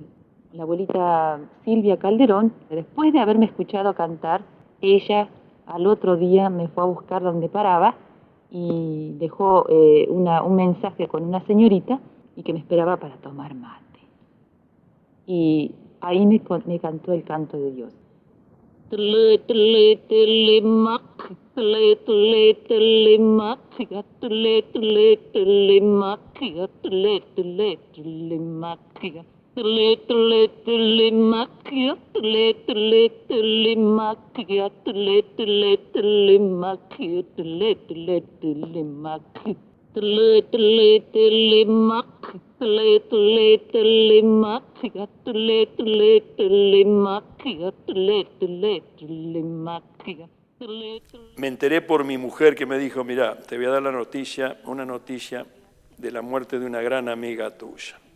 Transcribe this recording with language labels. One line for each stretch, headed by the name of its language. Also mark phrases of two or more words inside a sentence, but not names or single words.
Spanish: La abuelita Silvia Calderón, después de haberme escuchado cantar, ella al otro día me fue a buscar donde paraba y dejó un mensaje con una señorita y que me esperaba para tomar mate. Y ahí me cantó el canto de Dios.
Mapuche: Tule, tule, tule, mac, tule, tule, tule, mac, tule, tule, tule, mac, tule, tule, tule, mac, tule, tule, tule, mac, tule, tule, tule, mac, tule, tule, tule, mac, tule, tule, tule, mac, tule, tule, tule, mac.
Spanish: Me enteré por mi mujer que me dijo, mira, te voy a dar una noticia de la muerte de una gran amiga tuya.